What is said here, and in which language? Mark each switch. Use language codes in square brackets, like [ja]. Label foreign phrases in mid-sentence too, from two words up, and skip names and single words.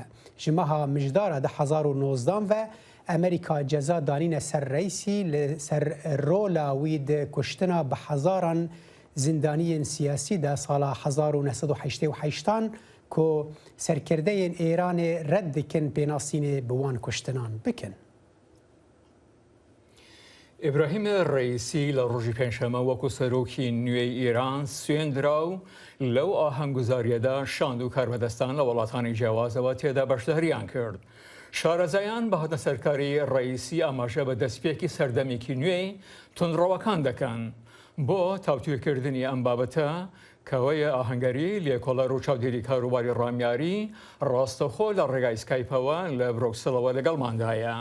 [ku] Ji meha mijdara 2019 ve Amerîka ceza danîne ser Reîsî li ser rola wî di kuştina bi hezaran zindaniyên siyasî de sala 1988 ku serkirdeyên Îranê red dikin pênasînê bi wan kuştinan bikin. [ckb] ئیبراهیم ڕئیسی لە ڕۆژی پێنجشەممە وەکو سەرۆکی نوێی ئیران سوێندرا و لەو ئاهەنگگوزاریەدا شاند و کاربەدەستان لە وڵاتانی جیاوازەوە تێدا بەشداریان کرد. شارەزایان بە هەتە سەرکاری ڕئیسی ئاماژە بە دەستپێکی سەردەمێکی نوێی تونڕەوەکان دەکەن بۆ تاوتوێکردنی ئەم بابەتە کەوەیە ئاهەنگەری لێکۆڵەر و چاودێری کاروباری ڕامیاری ڕاستەخۆ لە ڕێگای سکایپەوە لە برۆکسلەوە لەگەڵماندایە.